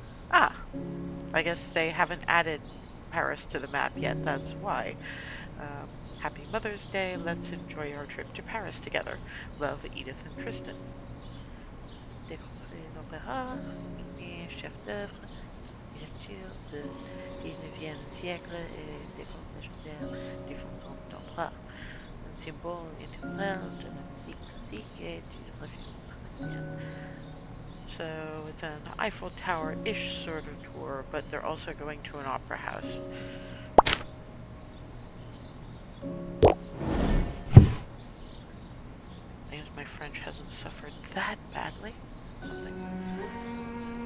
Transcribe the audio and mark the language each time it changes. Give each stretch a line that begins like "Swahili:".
English: Ah, I guess they haven't added Paris to the map yet, that's why. Happy Mother's Day, let's enjoy our trip to Paris together. Love, Edith and Tristan.
French: Découvrir l'opéra, chef d'œuvre, ouverture du 19e siècle et décor légendaire du fantôme d'opéra, un symbole intemporel de la musique classique et du revue parisienne.
English: So it's an Eiffel Tower-ish sort of tour, but they're also going to an opera house. I guess my French hasn't suffered that badly. Something.